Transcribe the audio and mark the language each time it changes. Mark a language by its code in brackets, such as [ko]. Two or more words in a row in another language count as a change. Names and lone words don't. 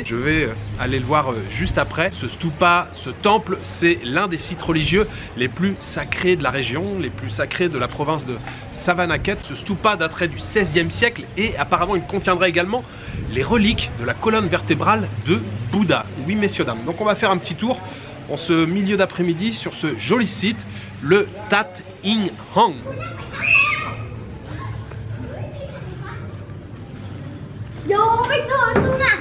[fr] Je vais aller le voir juste après. Ce stupa, ce temple, c'est l'un des sites religieux les plus sacrés de la région, les plus sacrés de la province de Savannakhet. Ce stupa daterait du XVIe siècle et apparemment il contiendrait également les reliques de la colonne vertébrale de Bouddha. Oui messieurs dames, donc on va faire un petit tour en ce milieu d'après-midi sur ce joli site, le Tat In Hang. [vi] Vô cái sườn luôn nè.